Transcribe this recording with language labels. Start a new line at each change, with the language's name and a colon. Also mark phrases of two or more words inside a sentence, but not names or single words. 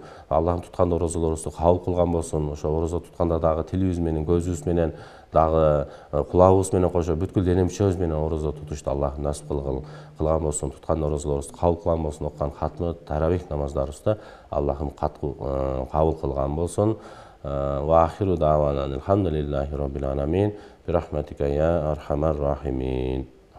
Kyrgyz: Аллахым туткан орозолорубузду кабыл кылган болсун. Ошо орозо тутканда дагы тилибиз менен, көзүбүз менен, дагы кулагыбыз менен кошо бүткүл дене мүчөбүз менен орозо тутушту Аллахым насип кылган болсун. Туткан орозолорубузду кабыл кылган болсун. Оккан хатмы, таравих намаздарыбызды Аллахым кабыл кылган болсун.
Arabic: وآخر دعوانا أن الحمد لله رب العالمين. برحمتك يا أرحم الراحمين.